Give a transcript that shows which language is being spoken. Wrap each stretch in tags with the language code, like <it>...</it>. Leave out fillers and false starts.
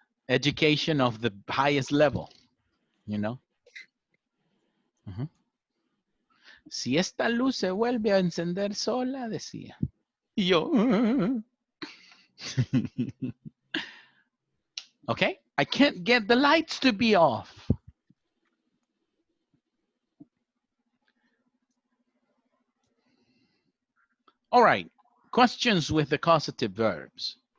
<en>Education of the highest level, you know.</en> <es>Si esta luz se vuelve a encender sola, decía. Y yo.</es> <en>Okay, I can't get the lights to be off. All right, questions with the causative verbs.</en>